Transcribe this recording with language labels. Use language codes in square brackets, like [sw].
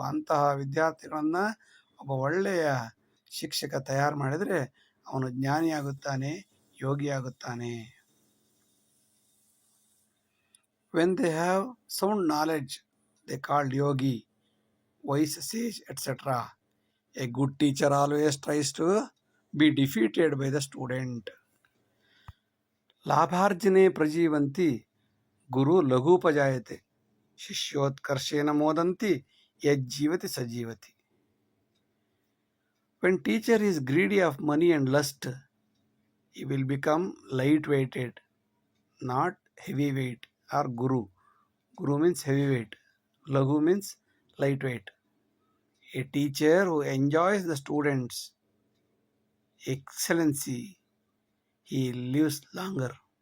[kn] ಅಂತಹ ವಿದ್ಯಾರ್ಥಿಗಳನ್ನು ಒಬ್ಬ ಒಳ್ಳೆಯ ಶಿಕ್ಷಕ ತಯಾರು ಮಾಡಿದರೆ ಅವನು ಜ್ಞಾನಿಯಾಗುತ್ತಾನೆ, ಯೋಗಿಯಾಗುತ್ತಾನೆ. [en] When they have sound knowledge they called yogi, wise sage, etc. A good teacher always tries to be defeated by the student. [sa] ಲಾಭಾರ್ಜನೆ ಪ್ರಜೀವಂತಿ Guru ಲಘೂಪಜಾಯತೆ ಶಿಷ್ಯೋತ್ಕರ್ಷೇನ ಮೋದಂತಿ ಯಜ್ಜೀವತಿ ಸಜೀವತಿ. [en] When teacher is greedy of money and lust, he will become light-weighted, not heavyweight or guru. Guru means heavyweight. Laghu means lightweight. A teacher who enjoys the students' excellency, he lives longer.